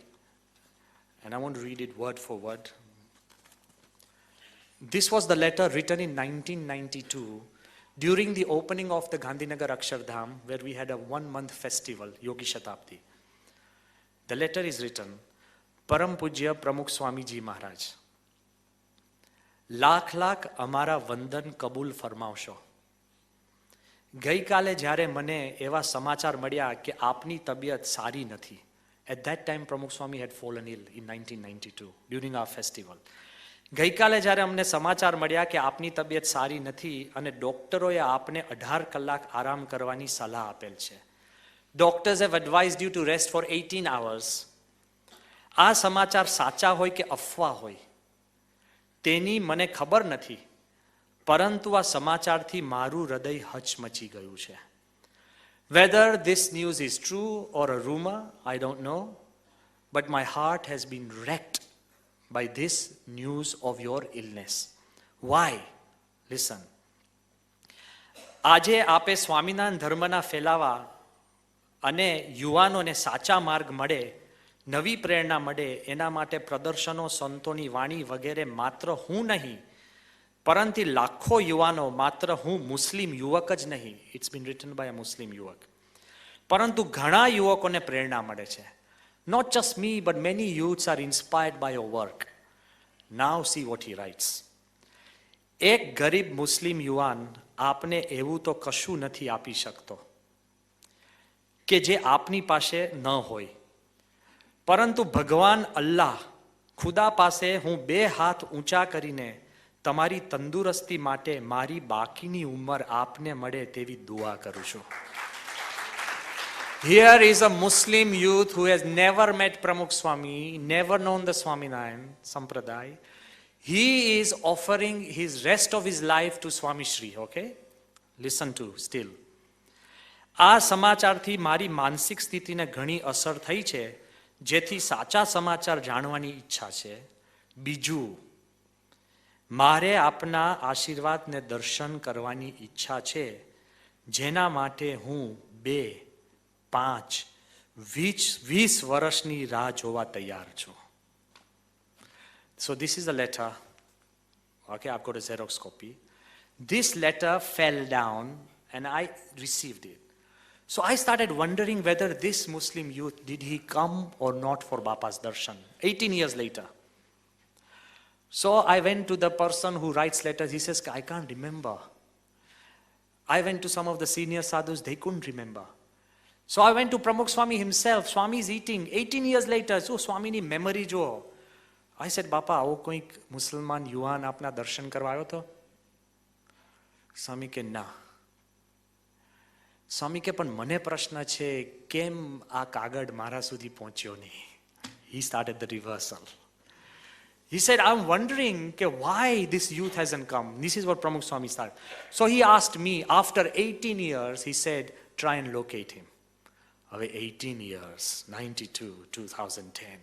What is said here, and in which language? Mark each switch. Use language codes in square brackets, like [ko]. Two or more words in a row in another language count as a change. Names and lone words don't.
[en] And I want to read it word for word. This was the letter written in 1992 during the opening of the Gandhinagar Akshardham, where we had a 1-month festival, Yogi Shatabdi. The letter is written, Param Pujya Pramukh Swami Ji Maharaj. [gu] લાખ લાખ અમારા વંદન કબૂલ ફરમાવશો. ગઈકાલે જ્યારે મને એવા સમાચાર મળ્યા કે આપની તબિયત સારી નથી. [en] At that time, Pramukh Swami had fallen ill in 1992 during our festival. [gu] ગઈકાલે જ્યારે અમને સમાચાર મળ્યા કે આપની તબિયત સારી નથી અને ડોક્ટરોએ આપને 18 કલાક આરામ કરવાની સલાહ આપેલ છે. [en] Doctors have advised you to rest for 18 hours. [gu] આ સમાચાર સાચા હોય કે અફવા હોય તેની મને ખબર નથી, પરંતુ આ સમાચારથી મારું હૃદય હચમચી ગયું છે. [en] Whether this news is true or a rumor, I don't know, but my heart has been wrecked by this news of your illness. Why? Listen. [gu] આજે આપે સ્વામિનારાયણ ધર્મના ફેલાવા અને યુવાનોને સાચા માર્ગ મળે, નવી પ્રેરણા મળે, એના માટે પ્રદર્શનો, સંતોની વાણી વગેરે માત્ર હું નહીં, પરંતુ લાખો યુવાનો, માત્ર હું મુસ્લિમ યુવક જ નહીં, [en] it's been written by a [gu] મુસ્લિમ યુવક, પરંતુ ઘણા યુવકોને પ્રેરણા મળે છે. [en] Not just me, but many youths are inspired by your work. Now see what he writes. [gu] એક ગરીબ મુસ્લિમ યુવાન આપને એવું તો કશું નથી આપી શકતો કે જે આપની પાસે ન હોય, પરંતુ ભગવાન અલ્લાહ ખુદા પાસે હું 2 હાથ ઊંચા કરીને તમારી તંદુરસ્તી માટે મારી બાકીની ઉંમર આપને મળે તેવી દુઆ કરું છું. [en] Here is a Muslim youth who has never met Pramukh Swami, never known the Swaminarayan Sampradaya. He is offering his rest of his life to Swami Shri, okay? Listen to still. [gu] આ સમાચારથી મારી માનસિક સ્થિતિને ઘણી અસર થઈ છે, જેથી સાચા સમાચાર જાણવાની ઈચ્છા છે. બીજું, મારે આપના આશીર્વાદને દર્શન કરવાની ઈચ્છા છે, જેના માટે હું 2, 5, 20 વર્ષની રાહ જોવા તૈયાર છું. [en] So this is the letter. Okay, I've got a Xerox copy. This letter fell down and I received it. So I started wondering whether this Muslim youth, did he come or not for Bapa's darshan 18 years later. So I went to the person who writes letters. He says, I can't remember. I went to some of the senior sadhus. They couldn't remember. So I went to Pramukh Swami himself. Swami is eating 18 years later. So Swami ni memory jo. I said, Bapa, [gu] આવો કોઈક મુસલમાન યુવાન આપના દર્શન કરવા આવ્યો હતો? સ્વામી કે ના. સ્વામી કે પણ મને પ્રશ્ન છે, કેમ આ કાગળ મારા સુધી પહોંચ્યો નહીં? [en] He started the reversal. He said, I'm wondering why this youth hasn't come. This is what Pramukh Swami started. So he asked me, after 18 years, he said, try and locate him. Away 18 years, 92, 2010.